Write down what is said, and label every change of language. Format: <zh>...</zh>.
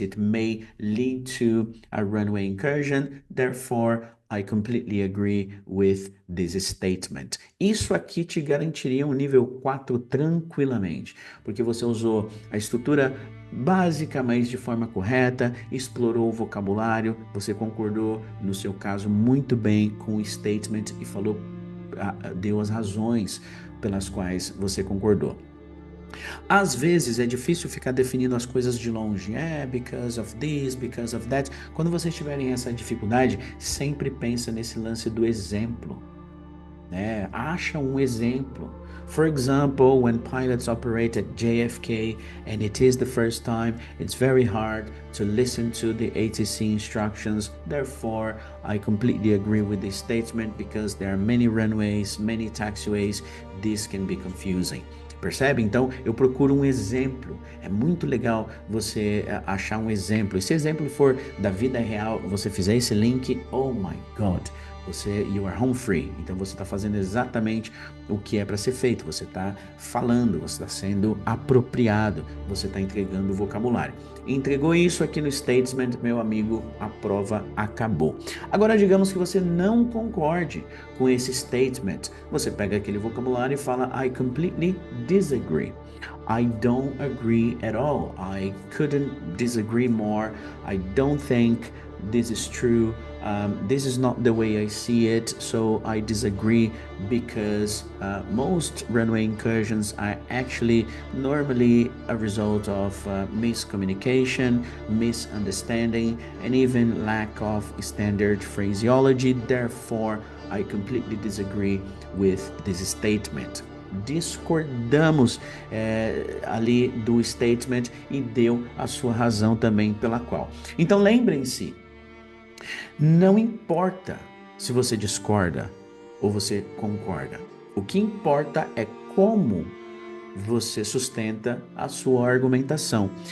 <en>It may lead to a runway incursion. Therefore, I completely agree with this statement.</en> <pt>Isso aqui te garantiria um nível 4 tranquilamente, porque você usou a estrutura básica, mas de forma correta, explorou o vocabulário, você concordou, no seu caso, muito bem com o statement e falou, deu as razões pelas quais você concordou. Às vezes é difícil ficar definindo as coisas de longe.</pt> <en>Because of this, because of that.</en> <pt>Quando vocês tiverem essa dificuldade, sempre pensa nesse lance do exemplo. Acha um exemplo.</pt> <en>For example, when pilots operate at JFK and it is the first time, it's very hard to listen to the ATC instructions. Therefore, I completely agree with this statement because there are many runways, many taxiways. This can be confusing.</en> <pt>Percebe? Então, eu procuro um exemplo. É muito legal você achar um exemplo. E se exemplo for da vida real, você fizer esse link,</pt> <en>oh my God, you are home free.</en> <pt>Então, você está fazendo exatamente o que é para ser feito. Você está falando, você está sendo apropriado, você está entregando o vocabulário. Entregou isso aqui no statement, meu amigo, a prova acabou. Agora, digamos que você não concorde com esse statement. Você pega aquele vocabulário e fala,</pt> <en>I completely disagree. I don't agree at all. I couldn't disagree more. I don't think this is true. This is not the way I see it, so I disagree because most runway incursions are actually normally a result of miscommunication, misunderstanding, and even lack of standard phraseology. Therefore, I completely disagree with this statement.</en> <pt>Discordamos ali do statement e deu a sua razão também pela qual. Então lembrem-se, não importa se você discorda ou você concorda. O que importa é como você sustenta a sua argumentação.</pt>